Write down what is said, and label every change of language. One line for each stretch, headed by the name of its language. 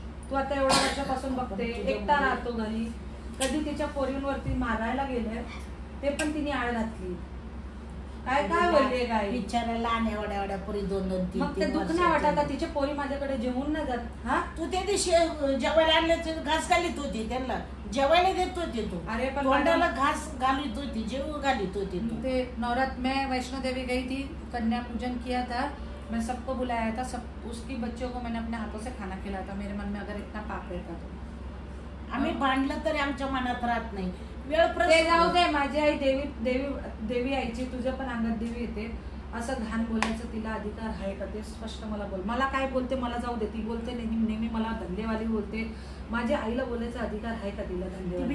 Marathi: तू आता एवढ्या वर्षापासून बघते एकटा राहतो घरी. कधी तिच्या पोरींवरती मारायला गेले ते पण तिने आळ घातली. काय काय बोलले काय विचारायला आणि एवढ्या पोरी 2-2-3 मग ते दुःख नाही वाटत. तिच्या पोरी माझ्याकडे जेवून नाही जात. हा तू त्या दिवशी जेवायला आणले घास घालीत होती त्यांना जेवायला देत होती. तू अरे पण तोंडाला घास घालीत होती जेव घालीत होती.
Hindi: ते नवरात्र में वैष्णो देवी गई थी. कन्या पूजन किया था. मैं सबको बुलाया था. सब उसकी बच्चों को मैंने अपने हाथों से खाना खिलाया था. मेरे मन में अगर इतना पाप रहता तो
Marathi: आम्ही भांडलं तरी आमच्या मनात राहत नाही. ते जाऊ दे. माझी आई देवी आईची तुझ्या पण अंगात देवी येते. असं घाण बोलायचं तिला अधिकार आहे का ते स्पष्ट मला बोल. मला काय बोलते मला जाऊ दे. ती बोलते नेहमी मला धंदेवाली बोलते. माझ्या आईला बोलायचा अधिकार आहे का तिला धंदेवाली.